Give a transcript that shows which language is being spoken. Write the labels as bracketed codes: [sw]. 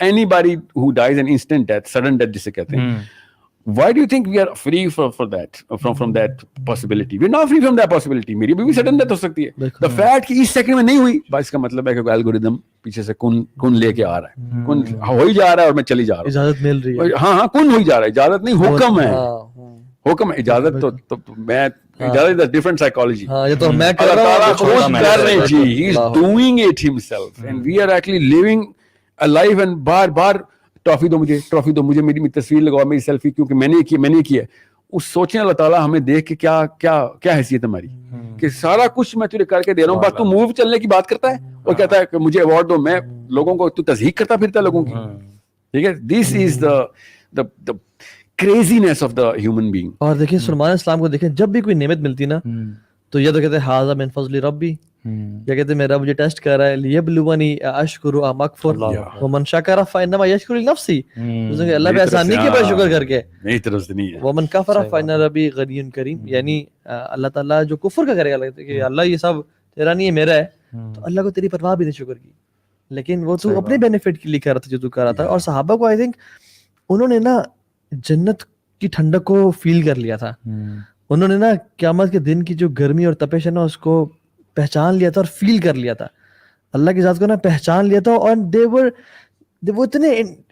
[en] anybody who dies an instant death, sudden death [ur] جسے کہتے ہیں. [en] Why do you think we are free from that, from that possibility? We're not free from that possibility. [ur] میری بھی sudden death ہو سکتی ہے. [en] The fact [ur] کہ اس second میں نہیں ہوئی, بس اس کا مطلب ہے کہ الگورتھم پیچھے سے کن لے کے آ رہا ہے, کن ہو ہی جا رہا ہے اور میں چلی جا رہا ہوں, اجازت مل رہی ہے. ہاں کن ہو ہی جا رہا ہے, اجازت نہیں, حکم ہے. حکم ہے, اجازت تو میں اجازت [en] is a different psychology. [ur] یہ تو میں کر رہا ہوں, خود کر رہے جی, [en] he is doing it himself and we are actually living a life. [ur] And bar trophy دو مجھے, میری تصویر لگاؤ, میری سیلفی, کیونکہ میں نے کیا. اس سوچیں اللہ تعالیٰ ہمیں دیکھ کے کیا حیثیت ہماری, کہ سارا کچھ میں تجھے کر کے دے رہا ہوں, بس تو موو چلنے کی بات کرتا ہے اور کہتا ہے کہ مجھے ایوارڈ دو. میں لوگوں کو, تو تضحیق کرتا پھرتا ہے لوگوں کی, ٹھیک ہے. [en] This is the craziness of the human being. [ur] اور دیکھیں سلیمان السلام کو دیکھیں, جب بھی کوئی نعمت ملتی نا تو یہ تو کہتے ہیں [ar] ھذا من فضل ربی, [ur] یا کہتے ہیں میرا مجھے ٹیسٹ کر رہا ہے, [ar] لیبلونی اشکر ام اکفر ومن شکر فانما یشکر لنفسہ. [ur] اللہ پہ احسان نہیں کیا بس شکر کر کے, نہیں درست نہیں ہے. [ar] ومن کفر فان ربی غنی کریم, [ur] یعنی اللہ تعالیٰ جو کفر کا کرے گا کہ اللہ یہ سب تیرا نہیں ہے میرا ہے, تو اللہ کو تیری پرواہ بھی نہیں شکر کی, لیکن وہ تو اپنے بینیفٹ کے لیے کر رہا تھا جو تو کر رہا تھا. اور صحابہ کو آئی تھنک انہوں نے نا جنت کی ٹھنڈک کو فیل کر لیا تھا, انہوں نے نا قیامت کے دن کی جو گرمی اور تپش ہے نا اس کو پہچان لیا تھا اور فیل کر لیا تھا, اللہ کی ذات کو نا پہچان لیا تھا. اور وہ اتنے